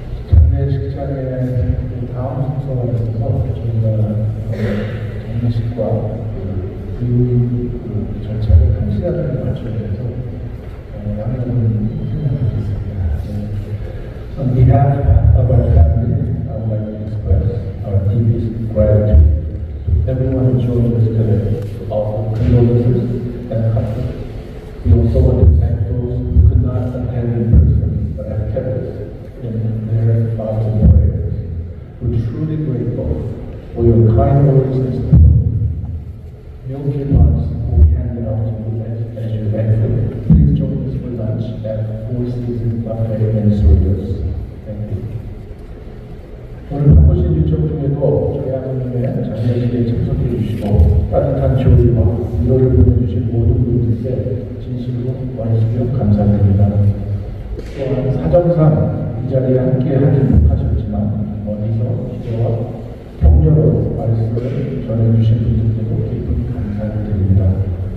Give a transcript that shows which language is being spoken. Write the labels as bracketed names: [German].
[Korean] 장례식장에 다음 순서가 있어서 저희가 장례식과 그 절차를 한 시간을 맞춰야 돼서 양해를 설명드리겠습니다. [English] On behalf of our family, I would like to express our deepest gratitude to everyone who joined us today to offer condolences and comfort. We also want to thank those who could not attend in person but have kept us in their thoughts and prayers. We're truly grateful for your kind words and support. Meal coupons will be handed out to you as you exit. Please join us for lunch at Four Seasons Buffet in Cerritos. Thank you. [Korean] 오늘 바쁘신 일정 중에도 저희 하나님의 장례식에 참석해 주시고 따뜻한 조의와 위로를 보내주신 모든 분들께 진심으로 고맙습니다. 감사드립니다. 또한 사정상 이 자리에 함께 하지 못하셨지만 멀리서 기도와 격려로 말씀을 전해주신 분들께도 깊은 감사를 드립니다.